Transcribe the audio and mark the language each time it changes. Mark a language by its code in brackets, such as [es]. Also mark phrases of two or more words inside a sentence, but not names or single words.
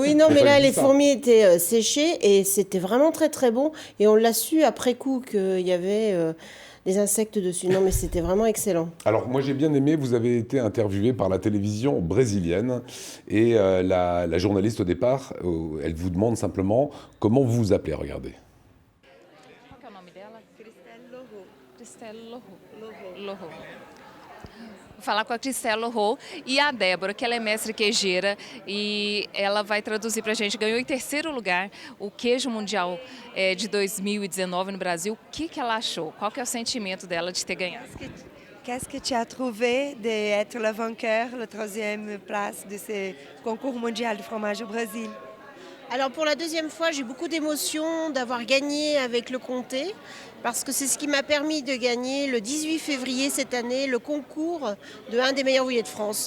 [fr] Oui, non, mais là, les fourmis étaient séchées et c'était vraiment très, très bon. Et on l'a su après coup qu'il y avait des insectes dessus. Non, mais c'était vraiment excellent. Alors, moi, j'ai bien aimé, vous avez été interviewé par la télévision brésilienne et la journaliste, au départ, elle vous demande simplement comment vous vous appelez, regardez. [pt] Vou falar com a Cristela Laureau e a Débora, que ela é mestre queijeira e ela vai traduzir para a gente. Ganhou em 3º lugar o queijo mundial de 2019 no Brasil. O que ela achou? Qual que é o sentimento dela de ter ganhado? [fr] Qu'est-ce que tu as trouvé d'être le vainqueur, la 3e place de ce concours mondial de fromage au Brésil? Alors pour la 2e fois, j'ai beaucoup d'émotions d'avoir gagné avec le comté, parce que c'est ce qui m'a permis de gagner le 18 février cette année le concours de un des meilleurs ouvriers de France.